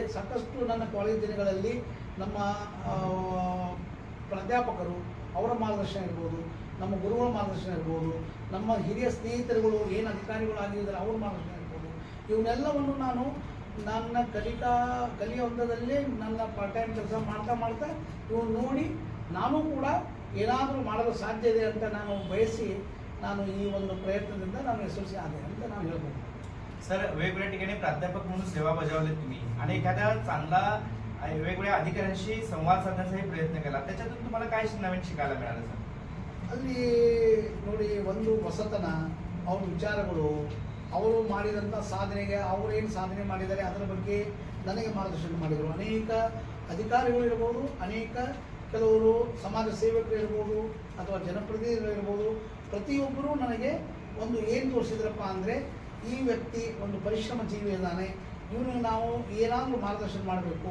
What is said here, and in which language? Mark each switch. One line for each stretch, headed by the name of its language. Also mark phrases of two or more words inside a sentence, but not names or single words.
Kannada: ಸಾಕಷ್ಟು ನನ್ನ ಕಾಲೇಜ್ ದಿನಗಳಲ್ಲಿ ನಮ್ಮ ಪ್ರಾಧ್ಯಾಪಕರು ಅವರ ಮಾರ್ಗದರ್ಶನ ಇರ್ಬೋದು, ನಮ್ಮ ಗುರುಗಳ ಮಾರ್ಗದರ್ಶನ ಇರ್ಬೋದು, ನಮ್ಮ ಹಿರಿಯ ಸ್ನೇಹಿತರುಗಳು ಏನು ಅಧಿಕಾರಿಗಳು ಆಗಿದ್ದಾರೆ ಅವ್ರ ಮಾರ್ಗದರ್ಶನ ಇರ್ಬೋದು. ಇವನ್ನೆಲ್ಲವನ್ನು ನಾನು ನನ್ನ ಕಲಿಯ ಹಂತದಲ್ಲೇ ನನ್ನ
English: part time
Kannada: ಕೆಲಸ ಮಾಡ್ತಾ ಇವನು ನೋಡಿ ನಾನು ಕೂಡ ಏನಾದರೂ ಮಾಡಲು ಸಾಧ್ಯ ಇದೆ ಅಂತ ನಾನು ಬಯಸಿ ನಾನು ಈ ಒಂದು ಪ್ರಯತ್ನದಿಂದ ನಾನು ಯಶಸ್ವಿ ಆದೆ ಅಂತ ನಾನು ಹೇಳ್ಬೋದು.
Marathi: सर वेगवेगळ्या ठिकाणी प्राध्यापक म्हणून सेवा बजावली तुम्ही आणि एखाद्या चांगला वेगवेगळ्या अधिकाऱ्यांशी संवाद साधण्याचाही प्रयत्न केला. त्याच्यातून तुम्हाला काय नवीन शिकायला मिळालं सर?
Kannada: ಅಲ್ಲಿ ನೋಡಿ, ಒಂದು ಹೊಸತನ, ಅವ್ರ ವಿಚಾರಗಳು, ಅವರು ಮಾಡಿದಂಥ ಸಾಧನೆಗೆ ಅವರೇನು ಸಾಧನೆ ಮಾಡಿದ್ದಾರೆ ಅದರ ಬಗ್ಗೆ ನನಗೆ ಮಾರ್ಗದರ್ಶನ ಮಾಡಿದರು. ಅನೇಕ ಅಧಿಕಾರಿಗಳು ಇರ್ಬೋದು, ಅನೇಕ ಕೆಲವರು ಸಮಾಜ ಸೇವಕರು ಇರ್ಬೋದು ಅಥವಾ ಜನಪ್ರತಿನಿಧಿಗಳು ಇರ್ಬೋದು, ಪ್ರತಿಯೊಬ್ಬರೂ ನನಗೆ ಒಂದು ಏನು ತೋರಿಸಿದ್ರಪ್ಪ ಅಂದರೆ ಈ ವ್ಯಕ್ತಿ ಒಂದು ಪರಿಶ್ರಮ ಜೀವಿ ಇದ್ದಾನೆ, ಇವನಿಗೆ ನಾವು ಏನಾದರೂ ಮಾರ್ಗದರ್ಶನ ಮಾಡಬೇಕು.